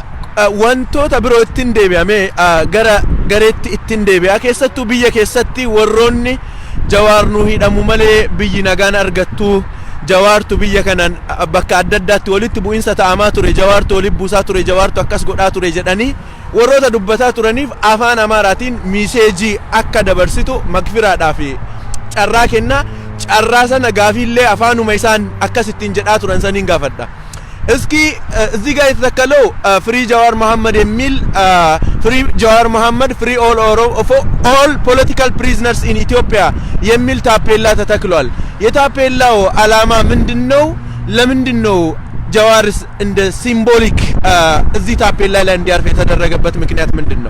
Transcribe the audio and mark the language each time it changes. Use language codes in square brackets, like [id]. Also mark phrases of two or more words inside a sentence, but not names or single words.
[om] Wantoota biroo ittiin deebi'ame gara gareetti ittiin deebi'a keessattuu biyya keessatti warroonni Jawar nu hidhamu malee biyyi nagaan argattu Jawartu biyya kanan bakka adda addaatti walitti bu'insa ta'amaa ture Jawartu walitti buusaa ture Jawartu akkas godhaa ture jedhanii warroota dubbataa turaniif afaan Amaaraatiin miseejii akka dabarsitu Magfiraadhaaf carraa kenna. Carraa sana gaafiillee afaanuma isaan akkasittiin jedhaa turan saniin gaafadha. [am] እስኪ እዚህ ጋር የተተከለው ፍሪ ጃዋር መሐመድ የሚል ፍሪ ጃዋር መሐመድ [en] Free all political prisoners in Ethiopia [am] የሚል ታፔላ ተተክሏል። የታፔላው ዓላማ ምንድነው? ለምንድነው ጃዋርስ እንደ ሲምቦሊክ እዚህ ታፔላ ላይ እንዲያርፍ የተደረገበት ምክንያት ምንድነው?